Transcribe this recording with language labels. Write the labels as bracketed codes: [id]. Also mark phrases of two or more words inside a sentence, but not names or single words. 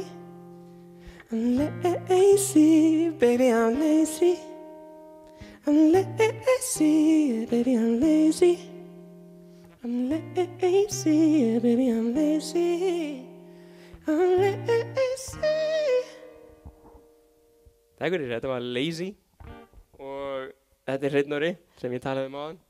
[en] I'm lazy, baby, I'm lazy. I'm lazy, baby, I'm I'm lazy, yeah, baby, I'm lazy. I'm lazy. [is] Takk fyrir, þetta var Lazy og þetta er Hreinn Orri sem ég talaði um áðan.